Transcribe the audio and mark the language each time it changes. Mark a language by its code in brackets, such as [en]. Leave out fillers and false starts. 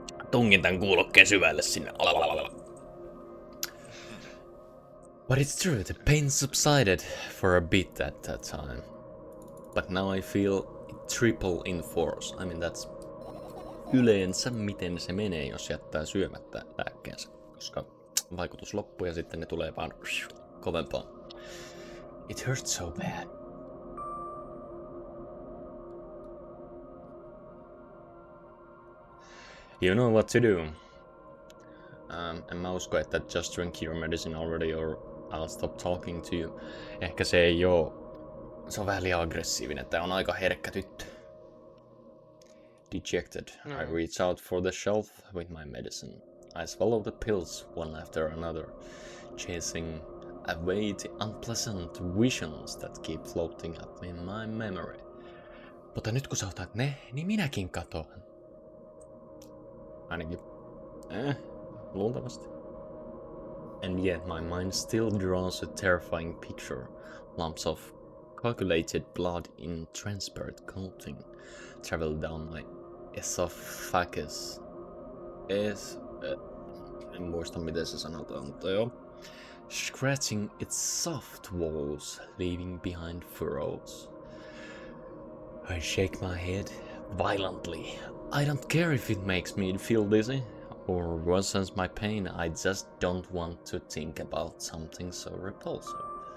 [fi] Tungin tän kuulokkeen syvälle sinne. [en] But it's true, the pain subsided for a bit at that time. But now I feel it triple in force. I mean, that's [fi] yleensä miten se menee, jos jättää syömättä lääkkeensä. Koska vaikutus loppuu ja sitten ne tulee vaan kovempaa. [en] It hurts so bad. You know what to do. [fi] En mä usko, että [en] just drink your medicine already or I'll stop talking to you. [fi] Ehkä se ei se on vähän liian aggressiivinen. Tää on aika herkkä tyttö. [en] Dejected, I reach out for the shelf with my medicine. I swallow the pills one after another, chasing away the unpleasant visions that keep floating up in my memory. [fi] Mutta nyt kun sä otat ne, niin minäkin katoan. Ainakin. Luultavasti. [en] And yet my mind still draws a terrifying picture. Lumps of coagulated blood in transparent coating travel down my esophagus. [fi] En muista miten se sanotaan, mutta joo. [en] Scratching its soft walls, leaving behind furrows. I shake my head violently. I don't care if it makes me feel dizzy or worsens my pain. I just don't want to think about something so repulsive.